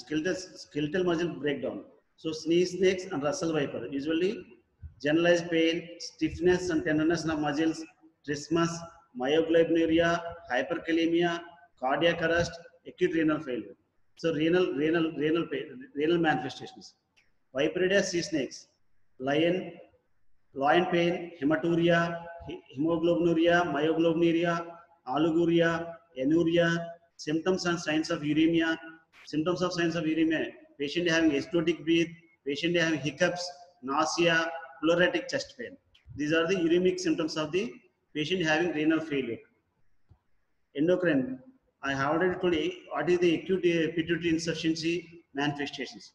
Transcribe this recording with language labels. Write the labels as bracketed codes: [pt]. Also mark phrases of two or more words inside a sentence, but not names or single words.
[en] Skeletal muscle breakdown. So snakes and Russell viper, usually generalized pain, stiffness and tenderness of muscles, trismus, myoglobinuria, hyperkalemia, cardiac arrest, acute renal failure. So renal manifestations. Viperidae sea snakes, loin pain, hematuria, hemoglobinuria, myoglobinuria, oliguria, anuria, symptoms and signs of uremia. Symptoms of signs of uremia: patient having acidotic breath, patient having hiccups, nausea, pleuritic chest pain. These are the uremic symptoms of the patient having renal failure. Endocrine, I have already told you what is the acute pituitary insufficiency manifestations.